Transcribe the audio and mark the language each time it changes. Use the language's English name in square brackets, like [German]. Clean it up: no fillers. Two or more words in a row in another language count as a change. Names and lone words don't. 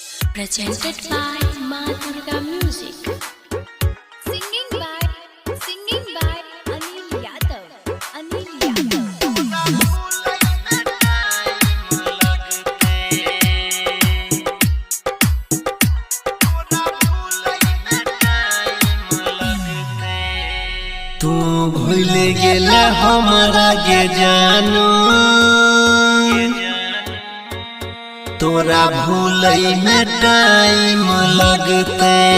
[English] Presented by Maithili Music. Singing by Anil Yadav. Anil Yadav. [Maithili] तू भूल गेला हमारा के जानू तोरा भूलई में टाइम लगते